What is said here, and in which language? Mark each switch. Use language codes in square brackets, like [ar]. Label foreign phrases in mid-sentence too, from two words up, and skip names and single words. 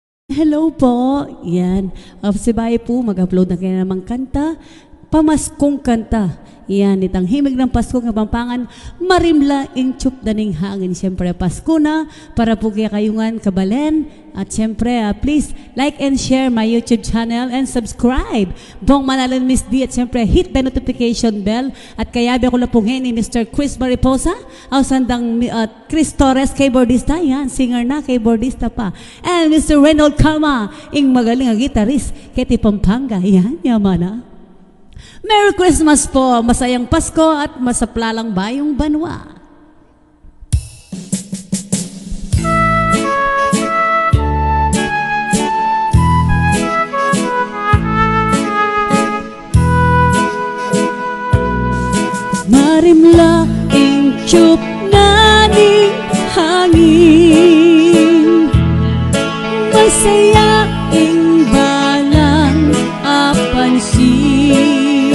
[tl] Hello po. Yan. Si Baye po, mag-upload na kayo namang kanta. Pamaskong kanta. [pam] Yan, itang himig ng Pasko ng Pampangan, marimla ing chup daning hangin. Siyempre, Pasko na, para po kaya kayungan kabalen. At siyempre, [en] please like and share my YouTube channel and subscribe. Bong Manalan Miss D. [pam] At siyempre, [en] hit the notification bell. [pam] At kayabi ako lapungin ni Mr. Chris Mariposa, o sandang Chris Torres, keyboardista. Yan, singer na, keyboardista pa. [en] And Mr. [pam] Reynold Calma, ing magaling ang gitarist, Keti Pampanga. Yan, yaman na. [en] Merry Christmas [pam] po, masayang Pasko at masaplalang bayong banwa. Marimla ing chup naning hangin, masaya ing balang apansin.